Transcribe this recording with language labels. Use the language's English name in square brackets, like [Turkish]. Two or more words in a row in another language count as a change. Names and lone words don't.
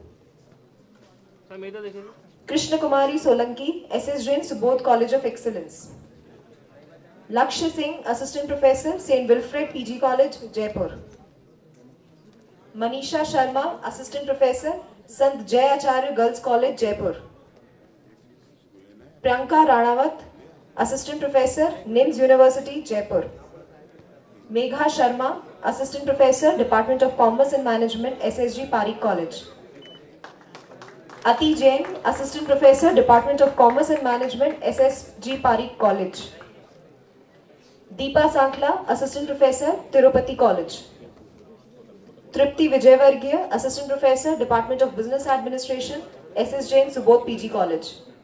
[English] Krishna Kumari Solanki, SS Jain Subodh College of Excellence. Lakshya Singh, Assistant Professor, St. Wilfred PG College, Jaipur. Manisha Sharma, Assistant Professor, Sant Jay Acharya Girls College, Jaipur. Priyanka Ranawat, Assistant Professor, NIMS University, Jaipur. Megha Sharma, Assistant Professor, Department of Commerce and Management, SSG Parikh College. Ati Jain, Assistant Professor, Department of Commerce and Management, SSG Parikh College. Deepa Sankla, Assistant Professor, Tirupati College. Tripti Vijayvargiya, Assistant Professor, Department of Business Administration, SS Jain Subodh PG College.